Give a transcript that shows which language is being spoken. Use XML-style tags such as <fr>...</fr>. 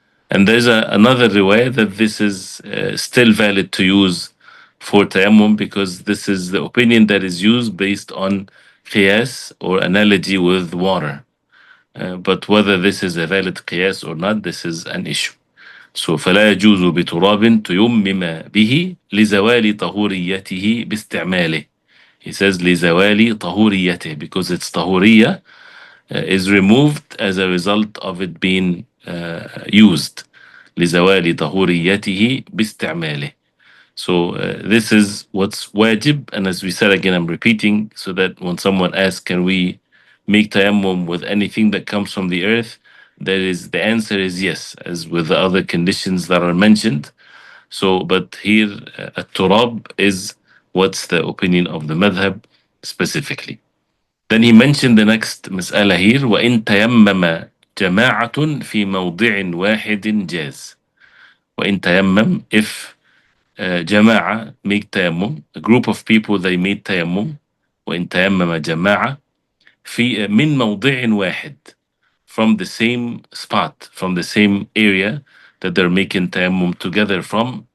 <en>And there's another riwayah that this is still valid to use for tayammum, because this is the opinion that is used based on qiyas or analogy with water. But whether this is a valid qiyas or not, this is an issue.</en> <ar>So فلا يجوز بتراب تيمم به لزوال طهوريته باستعماله.</ar> <en>He says</en> <ar>لزوال طهوريته,</ar> <en>because its طهورية is removed as a result of it being used.</en> <ar>لزوال طهوريته باستعماله.</ar> <en>So this is what's wajib, and as we said again, I'm repeating so that when someone asks, can we make tayammum with anything that comes from the earth? The answer is yes, as with the other conditions that are mentioned. So, but here at-turab is what's the opinion of the madhab specifically. Then he mentioned the next مسألة here,</en> <ar>وإن تيمم جماعة في موضع واحد جاز. وإن تيمم,</ar> <en>if جماعة make tayammum, a group of people they made tayammum.</en> <ar>وإن تيمم جماعة في من موضع واحد,</ar> <en>from the same spot, from the same area that they're making tayammum together from.</en>